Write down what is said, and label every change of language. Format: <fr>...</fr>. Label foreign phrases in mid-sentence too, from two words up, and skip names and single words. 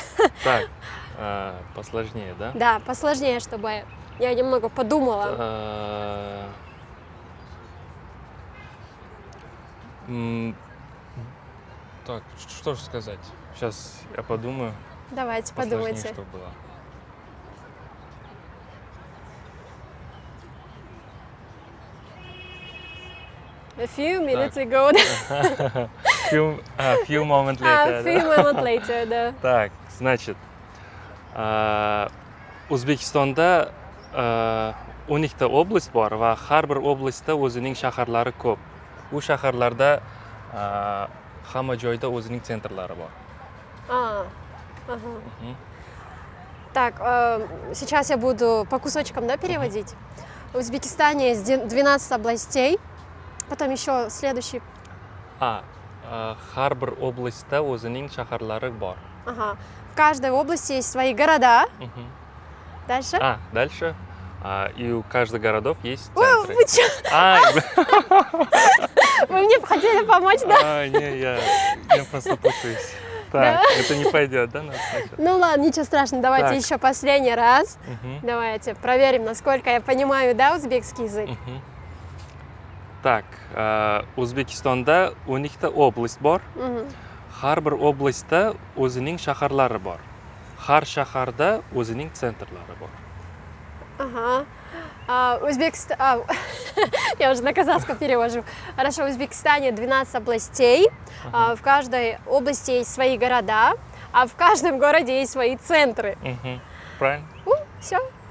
<ru>Так, посложнее, да? Да, посложнее, чтобы я немного подумала. Так, что же сказать? Сейчас я подумаю. Давайте, Посложнее, подумайте. что было.</ru> <en>A few minutes ago. Few moments A later. few</en> <ru>да?</ru> <en>minutes later,</en> <ru>да. Так, значит,</ru> <uz>O'zbekistonda 12 ta область bor va har bir областьda o'zining shaharlari ko'p. U shaharlarda hamma joyda o'zining sentrlari bor.</uz> <ru>Так, сейчас я буду по кусочкам, да, переводить. В Узбекистане есть 12 областей, потом еще следующий.</ru> <uz>Har bir областьda o'zining shaharlari bor.</uz> <ru>Ага. В каждой области есть свои города. Дальше. Дальше. И у каждого городов есть Ой, центры. вы чё? Вы мне хотели помочь, да? Не, я просто путаюсь. Так, это не пойдет, да? Надо сначала? Ну ладно, ничего страшного, давайте Так. еще последний раз. Мгм. Давайте проверим, насколько я понимаю, да, узбекский язык. Так,</ru> <uz>O'zbekistonda 12 ta область bor.</uz> <ru>Мгм.</ru> <uz>Har bir областьda o'zining shaharlari bor. Har shaharda o'zining sentrlari bor.</uz> <ru>Ага. Я уже на казахском перевожу. Хорошо, в Узбекистане 12 областей. В каждой области есть свои города, а в каждом городе есть свои центры. правильно? Все.</ru>